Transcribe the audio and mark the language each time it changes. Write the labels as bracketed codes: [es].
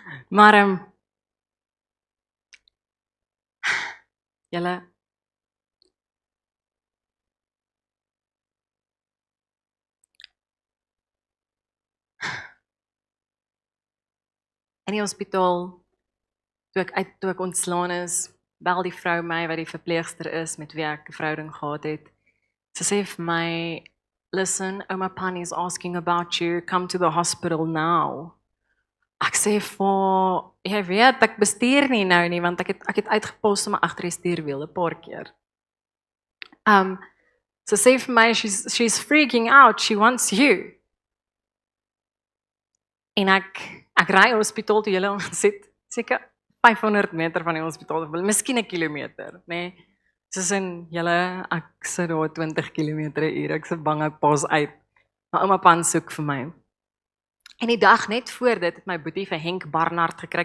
[af] Maar julle, in die hospitaal, toe ek ontslaan is, bel die vrou my wat die verpleegster is met wie ek 'n verhouding gehad het. Sy sê vir my, [en] listen, Oma Pani is asking about you, come to the hospital now. [af] Ek sê vir, jy weet, ek bestuur nie nou nie, want ek het uitgepos om agter die stuurwiel 'n paar keer. Sy sê vir my, [en] she's freaking out, she wants you. [af] En ek ry hospitaal toe, julle sit seker 500 meter van die hospitaal, miskien 'n kilometer, nê? Soos in julle, ek sit daar 20 km/h, ek sit bang ek pas uit. Maar ouma Pan soek vir my. En die dag net voor dit het my boetie vir Henk Barnard gekry.